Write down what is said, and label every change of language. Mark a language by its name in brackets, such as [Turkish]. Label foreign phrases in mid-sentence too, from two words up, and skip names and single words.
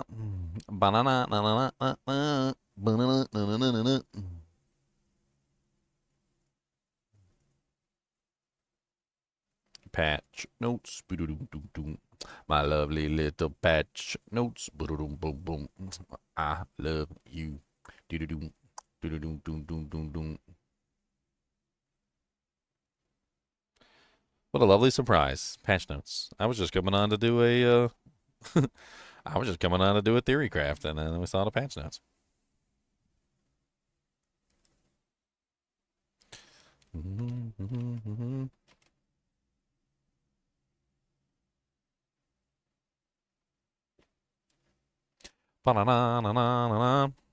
[English] Banana, na na na na na. Banana, na na na na na. Patch notes. My lovely little patch notes. Boom, boom, boom. I love you. Do-do-doom. Do-do-doom, doom, doom, doom, doom. What a lovely surprise. Patch notes. I was just coming on to do a I was just coming on to do a theory craft, and then we saw the patch notes. Ba-na-na-na-na-na.